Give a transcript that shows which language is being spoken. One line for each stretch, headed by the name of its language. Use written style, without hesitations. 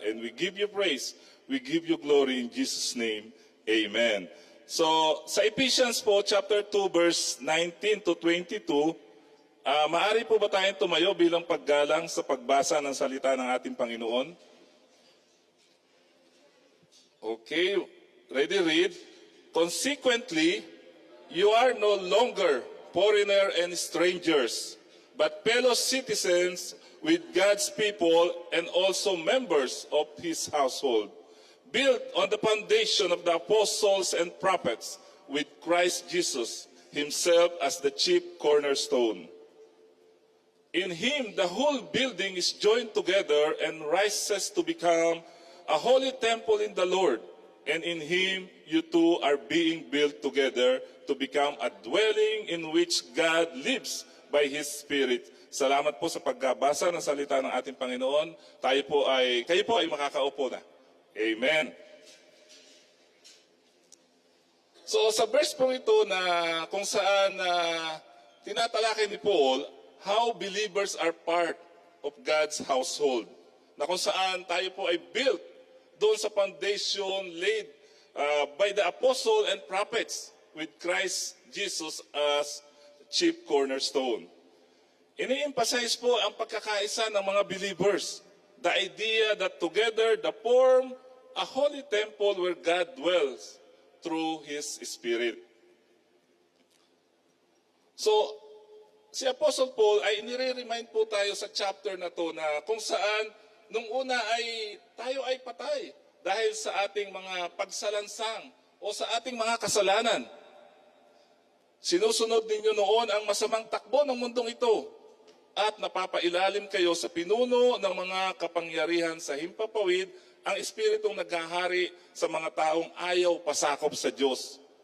English: And we give you praise, we give you glory in Jesus' name. Amen.
Filipino: So, sa Ephesians po, chapter 2, verse 19 to 22, maaari po ba tayong tumayo bilang paggalang sa pagbasa ng salita ng ating Panginoon?
English: Okay, ready, read. Consequently, you are no longer foreigner and strangers, but fellow citizens with God's people and also members of His household, built on the foundation of the apostles and prophets, with Christ Jesus Himself as the chief cornerstone. In Him, the whole building is joined together and rises to become a holy temple in the Lord. And in Him, you two are being built together to become a dwelling in which God lives by His Spirit.
Filipino: Salamat po sa pagbasa ng salita ng ating Panginoon. Kayo po ay makakaupo na. Amen. So sa verse po ito na kung saan tinatalakay ni Paul,
English: how believers are part of God's household.
Filipino: Na kung saan tayo po ay built doon sa
English: foundation laid by the apostle and prophets with Christ Jesus as chief cornerstone.
Filipino: Ini-emphasize po ang pagkakaisa ng mga believers.
English: The idea that together they form a holy temple where God dwells through His Spirit.
Filipino: So, si Apostle Paul ay nire-remind po tayo sa chapter na to na kung saan nung una ay tayo ay patay dahil sa ating mga pagsalansang o sa ating mga kasalanan. Sinusunod ninyo noon ang masamang takbo ng mundong ito at napapailalim kayo sa pinuno ng mga kapangyarihan sa himpapawid, ang espiritong naghahari sa mga taong ayaw pasakop sa Diyos.